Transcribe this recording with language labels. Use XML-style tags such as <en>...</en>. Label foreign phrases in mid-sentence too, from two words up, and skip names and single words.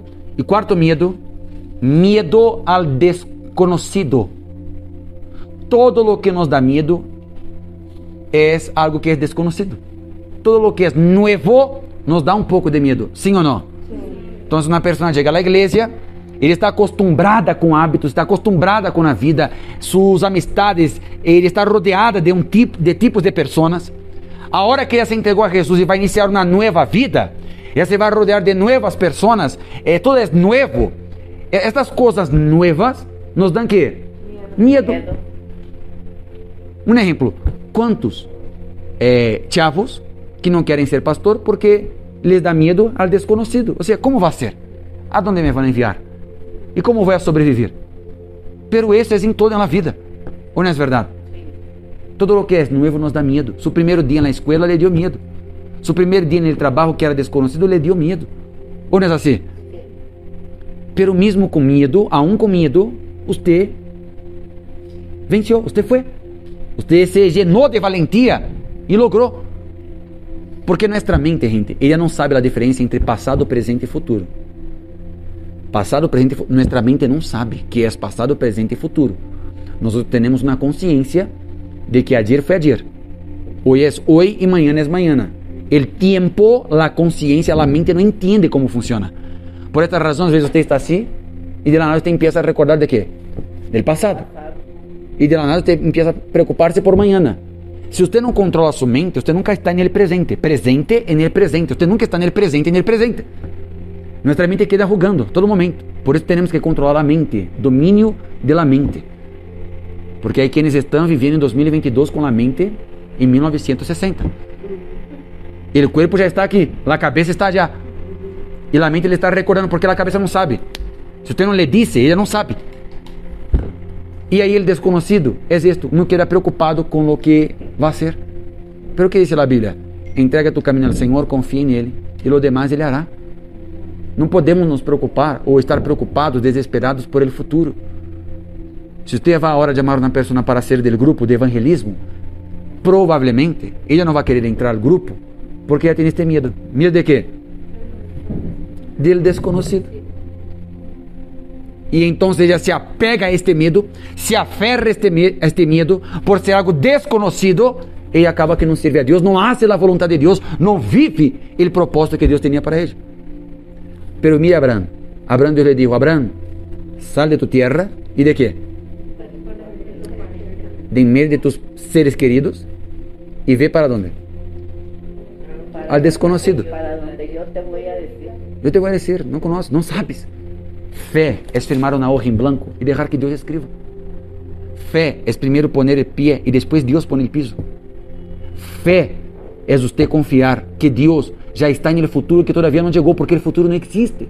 <es>Y cuarto miedo al desconocido. Todo lo que nos da miedo es algo que es desconocido. Todo lo que es nuevo nos da un poco de miedo, ¿sí o no? Sí. Entonces una persona llega a la iglesia,</es> <pt>ele está acostumbrada com hábitos, está acostumbrada com a vida, suas amistades, ele está rodeada de tipos de pessoas. A hora que ela se entregou a Jesus e vai iniciar uma nova vida, ela se vai rodear de novas pessoas, todo é novo. Estas coisas novas nos dão que? Medo. Um exemplo, quantos chavos que não querem ser pastor porque les dá medo ao desconhecido? Ou seja, como vai ser?</pt> <es>¿A dónde me vão enviar? ¿Y cómo voy a sobrevivir? Pero eso es en toda la vida. ¿O no es verdad? Todo lo que es nuevo nos da miedo. Su primer día en la escuela le dio miedo. Su primer día en el trabajo que era desconocido le dio miedo. ¿O no es así? Pero mismo con miedo, aún con miedo, usted venció, usted fue. Usted se llenó de valentía y logró. Porque nuestra mente, gente, ella no sabe la diferencia entre pasado, presente y futuro.</es> <pt>Pasado, presente, nuestra mente não sabe que é passado, presente e futuro. Nós temos uma consciência de que ayer foi ayer,</pt> <es>Hoy es hoy y mañana es mañana. El tiempo, la conciencia, la mente no entiende cómo funciona. Por esta razón, a veces usted está así y de la nada usted empieza a recordar de qué? Del pasado. Y de la nada usted empieza a preocuparse por mañana. Si usted no controla su mente, usted nunca está en el presente. Presente en el presente. Usted nunca está en el presente. Nuestra mente queda jugando todo momento. Por eso tenemos que controlar la mente. Dominio de la mente. Porque hay quienes están viviendo en 2022 con la mente en 1960. El cuerpo</es> <pt>já está aqui, a cabeça está já. E a mente ele está recordando porque a cabeça não sabe. Se você não lhe disse, ele não sabe. E aí el desconocido é isto, não queda preocupado com o que vai ser. Pero o que diz a Bíblia? Entrega tu caminho ao Senhor, confia nele e o demais ele hará. Não podemos nos preocupar ou estar preocupados, desesperados</pt> <es>por el futuro.</es> <pt>Se você vai a hora de chamar uma pessoa para ser del grupo de evangelismo, provavelmente ela não vai querer entrar al grupo porque ela tem este medo. ¿Medo de quê?</pt> <es>Del desconocido.</es> <pt>E então ela se apega a este medo, se aferra a este medo por ser algo desconhecido e acaba que não serve a Deus, não hace a vontade de Deus, não vive o propósito que Deus tinha para ele.</pt> <es>Pero mira Abraham. Abraham,</es> <pt>Deus lhe</pt> <es>dijo, Abraham, sal de tu tierra</es> <pt>e de quê?</pt> <es>De en medio de tus seres queridos e ve</es> <pt>para onde?</pt> <es>Al desconocido. Para donde yo te voy a decir.</es> <pt>Eu te vou dizer, não conoces, não sabes. Fé é firmar uma hoja em branco e deixar que Deus escreva. Fé é primeiro poner o pé e depois Deus põe o piso. Fé é você confiar que Deus já está no futuro que todavía não chegou, porque o futuro não existe.</pt>